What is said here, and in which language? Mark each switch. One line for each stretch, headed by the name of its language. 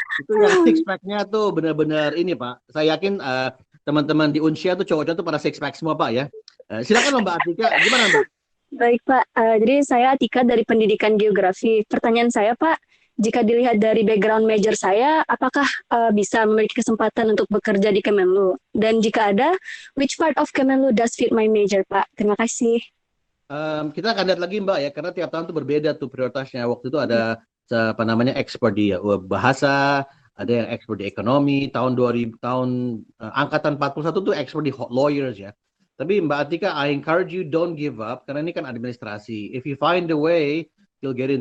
Indonesian: Itu yang six pack-nya tuh benar-benar ini, Pak. Saya yakin teman-teman di Unsia tuh cowoknya tuh pada six pack semua, Pak ya. Silakan loh Mbak Atika, gimana Mbak? Baik Pak, jadi saya Atika dari Pendidikan Geografi. Pertanyaan saya Pak, jika dilihat dari background major saya, apakah bisa memiliki kesempatan untuk bekerja di Kemenlu? Dan jika ada,
English: which part of Kemenlu does fit my major, Pak?
Indonesian: Terima kasih. Kita akan lihat lagi Mbak ya, karena tiap tahun tuh berbeda tuh prioritasnya. Waktu itu ada apa namanya ekspor di bahasa, ada yang ekspor di ekonomi. Tahun 2000 angkatan 41 tuh ekspor di lawyers ya.
English: Tapi Mbak Atika, I encourage you don't give up
Indonesian: karena ini kan administrasi.
English: If you find a way, you'll get in.